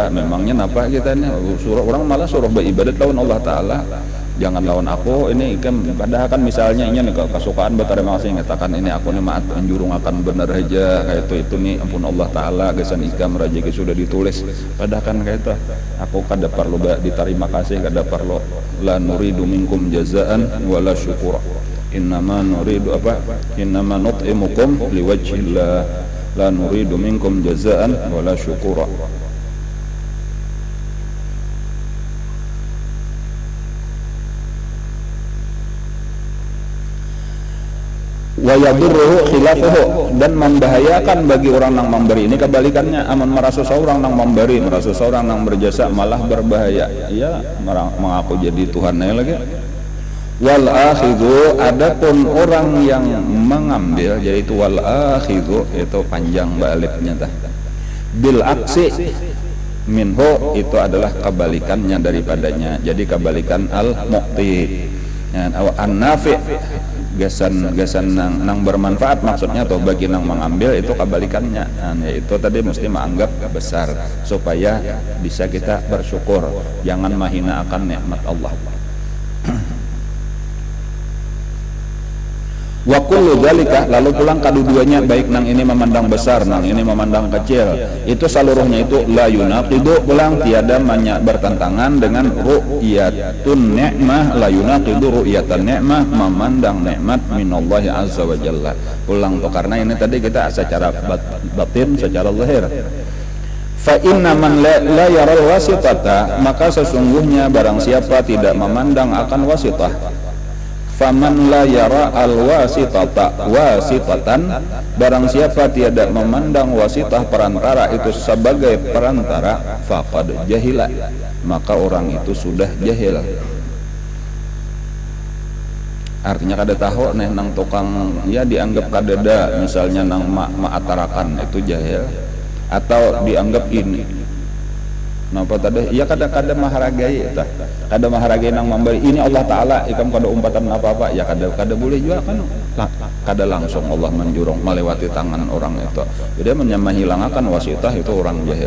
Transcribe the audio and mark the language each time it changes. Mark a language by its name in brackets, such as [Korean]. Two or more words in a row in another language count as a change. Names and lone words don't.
[Banjar] Memangnya napa kita ini suruh orang malah suruh beribadat lawan Allah Ta'ala, jangan lawan aku ini kan. Padahal kan misalnya ini kesukaan berterima kasih ngatakan ini aku nih maat menjurung akan bener aja kayak itu nih ampun Allah Ta'ala gesan ikam rezeki sudah ditulis. Padahal kan kayak itu aku kada perlu diterima kasih, kada perlu [Arabic] لا نريد منكم جزاء ولا شكورا إنما نريد إنما نطعمكم لوجه الله لا نريد منكم جزاء ولا شكورا. ويضره خلافه, [Indonesian] dan membahayakan bagi orang yang memberi. Ini kebalikannya, aman merasa seorang yang memberi, merasa seorang yang berjasa malah berbahaya. Iya, mengaku jadi Tuhannya lagi. [Arabic] والآخذ, [Indonesian] adapun orang yang mengambil, yaitu [Arabic] والآخذ [Indonesian] itu panjang baliknya tah. [Arabic] بالعكس منه, [Indonesian] itu adalah kebalikannya daripadanya. Jadi kebalikan al mu'ti. An-nafi gasan nang bermanfaat maksudnya, atau bagi nang mengambil itu kebalikannya, yaitu tadi mesti menganggap besar supaya bisa kita bersyukur, jangan mahina akan nikmat Allah. [Arabic] وكل ذلك, [Indonesian] lalu pulang keduanya, baik nang ini memandang besar, nang ini memandang kecil, itu seluruhnya itu [Arabic] لا يناقض, [Indonesian] pulang tiada bertentangan dengan [Arabic] رؤية النعمة, لا يناقض رؤية النعمة, [Indonesian] memandang nikmat [Arabic] من الله عز وجل. [Indonesian] Pulang tuh karena ini tadi kita secara batin, secara zahir. [Arabic] فإن من لا يرى الواسطة, [Indonesian] maka sesungguhnya barang siapa tidak memandang akan wasitah, [Arabic] فمن لا يرى الواسطة واسطة, [Indonesian] barang siapa tiada memandang wasitah perantara itu sebagai perantara, [Arabic] فقد جهل, [Indonesian] maka orang itu sudah jahil. [Banjar] Artinya kada tahu nih nang tukang ya dianggap kadada, misalnya nang maatarakan itu jahil, atau dianggap ini napa tadi ya kada maharagai tah, kada maharagai nang memberi ini Allah taala ikam kada umpatan apa-apa ya kada boleh juga kan, kada langsung Allah menjurung melewati tangan orang itu, jadi menghilangkan wasitah itu orang jahil.